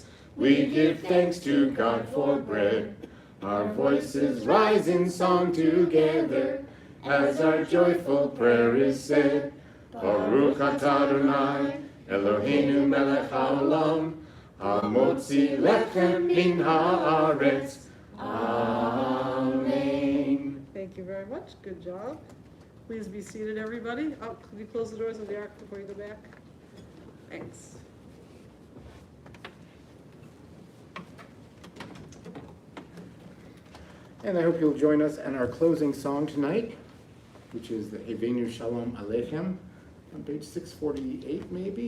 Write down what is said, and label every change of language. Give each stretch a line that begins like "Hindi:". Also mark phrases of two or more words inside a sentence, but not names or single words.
English: We give thanks to God for bread. Our voices rise in song together as our joyful prayer is said.
Hebrew: ברוך אתה אדני אלהינו מלך העולם. המוציא לחם מן הארץ. Amen.
English: Thank you very much. Good job. Please be seated, everybody. Oh, could you close the doors of the ark before you go back? Thanks. And I hope you'll join us in our closing song tonight, which is the Avenu Shalom Aleichem, on page 648 maybe.